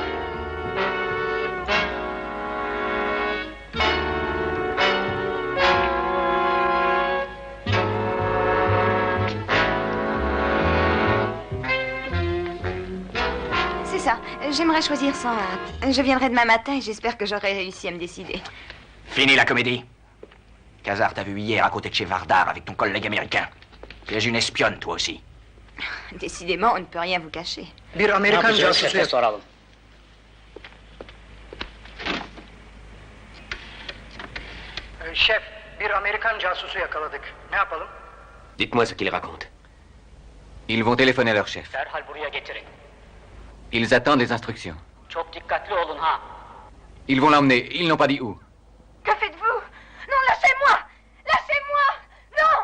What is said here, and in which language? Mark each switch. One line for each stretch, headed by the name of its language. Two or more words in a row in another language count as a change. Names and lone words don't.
French: C'est ça. J'aimerais choisir sans hâte. Je viendrai demain matin et j'espère que j'aurai réussi à me décider. Fini la comédie. Khazar t'a vu hier à côté de chez Vardar avec ton collègue américain. Tu es une espionne, toi aussi. Décidément, on ne peut rien vous cacher.
Turkish: Bir Amerikan casusu soralım. Şef, bir Amerikan casusu yakaladık. Ne yapalım?
French: Dites-moi ce qu'il raconte. Ils vont téléphoner à leur chef.
Turkish: Derhal buraya getirin.
French: Ils attendent des instructions.
Turkish: Çok dikkatli olun ha.
French: Ils vont l'emmener. Ils n'ont pas dit où. Que faites-vous? Non, lâchez-moi! Lâchez-moi! Non!